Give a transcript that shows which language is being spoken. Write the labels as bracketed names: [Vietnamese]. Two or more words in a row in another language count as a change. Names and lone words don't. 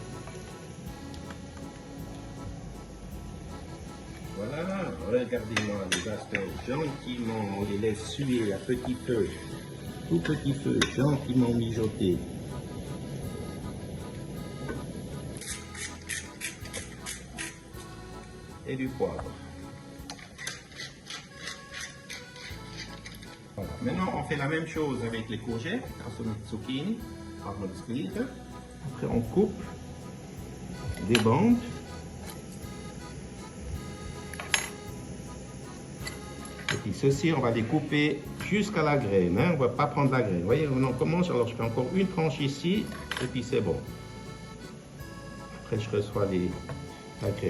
[French] Voilà, regardez-moi les asperges gentiment, on les laisse suer à petit feu, tout petit feu, gentiment mijoter. Et du poivre. Voilà. Maintenant, on fait la même chose avec les courgettes, [German] also mit Zucchini, machen wir das Gleiche. [French] Après, on coupe des bandes. Et puis ceci, on va les couper jusqu'à la graine. Hein? On ne va pas prendre la graine. Vous voyez, on commence. Alors, je fais encore une tranche ici, et puis c'est bon. Après, je reçois la graine.